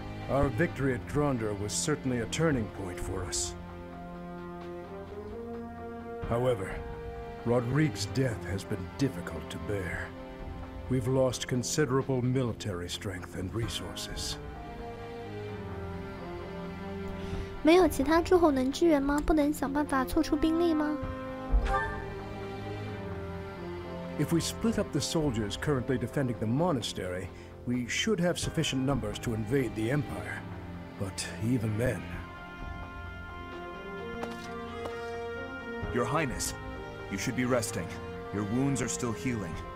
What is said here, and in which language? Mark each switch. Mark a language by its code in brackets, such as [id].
[en] Our victory at Drondor was certainly a turning point for us. However, Rodrigue's death has been difficult to bear. We've lost considerable military strength and resources. [zh] 没有其他诸侯能支援吗？不能想办法凑出兵力吗？ [en] If we split up the soldiers currently defending the monastery, we should have sufficient numbers to invade the Empire. But even then... Your Highness, you should be resting. Your wounds are still healing.